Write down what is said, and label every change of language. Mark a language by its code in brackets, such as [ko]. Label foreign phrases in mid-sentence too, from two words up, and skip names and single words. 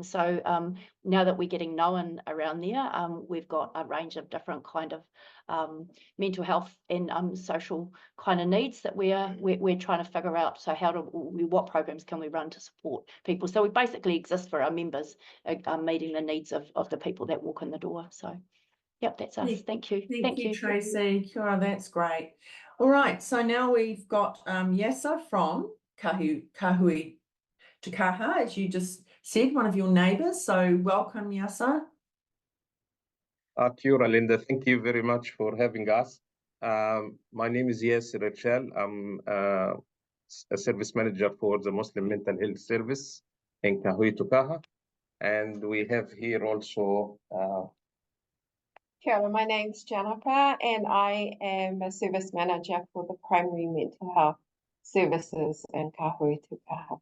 [en] So now that we're getting known around there, we've got a range of different kind of mental health and social kind of needs that we're trying to figure out. So what programs can we run to support people? So we basically exist for our members, meeting the needs of the people that walk in the door. So yep, that's us. Thank you. Thank you, [mi] Tracy. Kia ora, [en] that's great. All right, so now we've got Yasa from Kahui to Kaha, as you just said, one of your neighbours. So welcome, Yasa. [mi] Kia ora, Linda. [en] Thank you very much for having us. My name is Yasser Rachel. I'm a service manager for the Muslim Mental Health Service in Kahui to Kaha. And we have here also [mi] Kia ora, [en] my name's Jennifer, and I am a service manager for the primary mental health services in Kahui to Kaha.